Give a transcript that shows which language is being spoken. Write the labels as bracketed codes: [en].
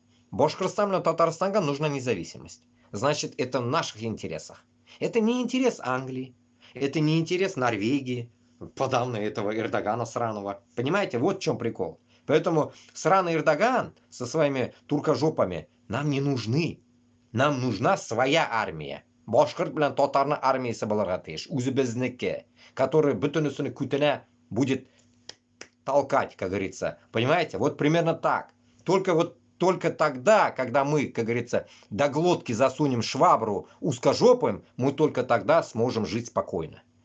[ru] Башкортостану, Татарстану нужна независимость. Значит, это в наших интересах. Это не интерес Англии, это не интерес Норвегии, подавно этого Эрдогана сраного. Понимаете, вот в чем прикол. Поэтому сраный Эрдоган со своими туркожопами нам не нужны. Нам нужна своя армия. [tt] Башкорт белән татарны армиясы булырга тиеш. Үзебезнеке, [ru] который [tt] бөтенесен күтенә [ru] будет толкать, как говорится. Понимаете? Вот примерно так. Только тогда, когда мы, как говорится, до глотки засунем швабру узкожопым, мы только тогда сможем жить спокойно.